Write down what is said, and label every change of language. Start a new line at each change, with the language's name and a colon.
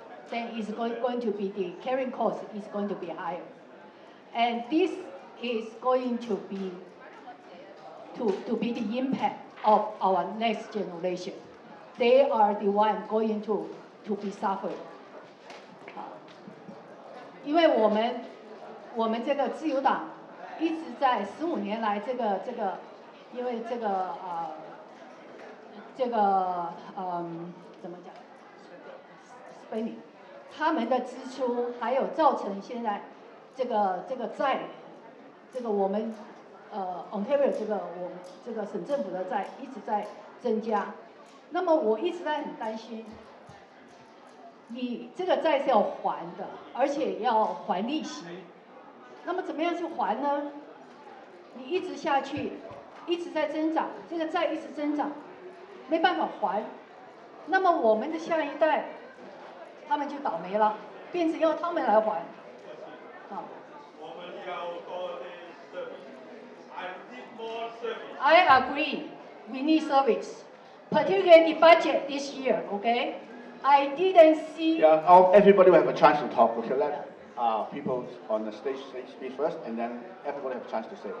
English: Then it's going to be the carrying cost is going to be higher, and this is going to be the impact of our next generation. They are the one going to be suffering.
Chinese: 因为我们这个自由党一直在15年来因为怎么讲 spending 他们的支出还有造成现在这个债我们Ontario 我们省政府的债一直在增加。那么我一直在很担心，你这个债是要还的，而且要还利息。那么怎么样去还呢？你一直下去，一直在增长，这个债一直增长，没办法还。那么我们的下一代，他们就倒霉了，变成要他们来还。啊。我们要多的service.
English: I need more service. I agree. We need service, particularly the budget this year. Okay, I didn't see. Yeah, everybody will have a chance to talk. Okay, let people on the stage speak first, and then everybody have a chance to say.